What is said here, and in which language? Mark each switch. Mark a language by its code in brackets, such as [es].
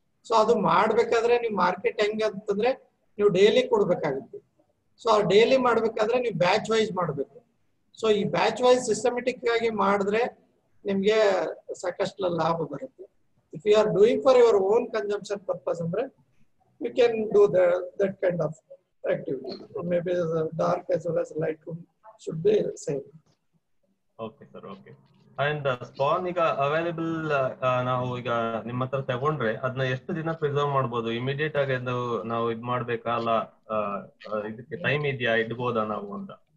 [kn] So ಅದು ಮಾಡ್ಬೇಕಾದ್ರೆ ನೀವು ಮಾರ್ಕೆಟ್ ಹೆಂಗಂತಂದ್ರೆ ನೀವು ಡೈಲಿ ಕೊಡ್ಬೇಕಾಗುತ್ತೆ. ಸೊ ಆ ಡೈಲಿ ಮಾಡ್ಬೇಕಾದ್ರೆ ನೀವು ಬ್ಯಾಚ್ ವೈಸ್ ಮಾಡ್ಬೇಕು. ಸೊ ಈ ಬ್ಯಾಚ್ ವೈಸ್ ಸಿಸ್ಟಮೆಟಿಕ್ ಆಗಿ ಮಾಡಿದ್ರೆ ನಿಮ್ಗೆ ಸಾಕಷ್ಟು ಲಾಭ ಬರುತ್ತೆ. [en] if you are doing for your own consumption purpose [kn] ಅಂದ್ರೆ [en] You can do that kind of activity. So maybe the dark as well as light room should be same. Okay sir, okay. And spawn [kn] ಈಗ available ನಾವು ಈಗ ನಿಮ್ಮ ಹತ್ರ ತಗೊಂಡ್ರೆ ಅದನ್ನ ಎಷ್ಟು ದಿನ ಪ್ರಿಸರ್ವ್ ಮಾಡ್ಬೋದು? ಇಮಿಡಿಯೇಟ್ ಆಗಿ ನಾವು ಇದ್ ಮಾಡ್ಬೇಕಾ, ಅಲ್ಲ ಇದಕ್ಕೆ ಟೈಮ್ ಇದೆಯಾ, ಇಡ್ಬೋದಾ ನಾವು ಅಂತ?